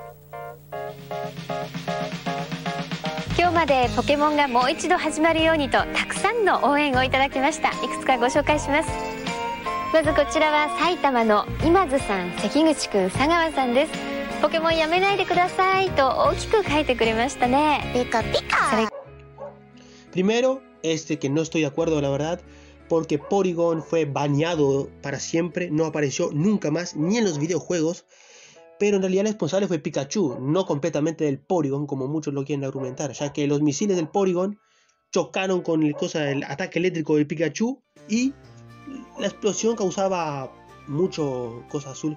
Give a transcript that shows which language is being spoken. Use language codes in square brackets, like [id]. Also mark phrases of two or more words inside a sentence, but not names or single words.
[ja] 今日までポケモンがもう一度始まるようにとたくさんの応援をいただきました。いくつかご紹介します。まずこちらは埼玉の今津さん、関口くん、佐川さんです。ポケモンやめないでくださいと大きく書いてくれましたね。ピカピカ。 [es] Primero, que no estoy de acuerdo, la verdad, porque Porygon fue baneado para siempre, no apareció nunca más, ni en los videojuegos, pero en realidad el responsable fue Pikachu, no completamente del Porygon, como muchos lo quieren argumentar, ya que los misiles del Porygon chocaron con el ataque eléctrico del Pikachu y la explosión causaba mucho cosa azul.